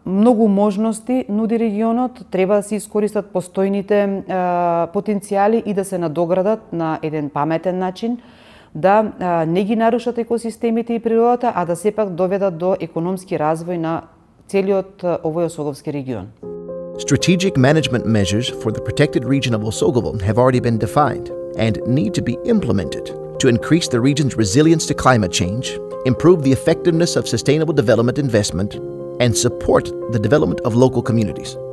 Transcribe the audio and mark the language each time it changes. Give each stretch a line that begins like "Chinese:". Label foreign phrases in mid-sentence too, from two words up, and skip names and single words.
Macedonian: Многу можности нуди регионот, треба да се искористат постојните потенцијали и да се надоградат на еден паметен начин, да не ги нарушат екосистемите и природата, а да сепак доведат до економски развој на целиот овој Осоговски регион.
English: Strategic management measures for the protected region of Osогово have already been defined and need to be implemented to increase the region's resilience to climate change, improve the effectiveness of sustainable development investment, and support the development of local communities.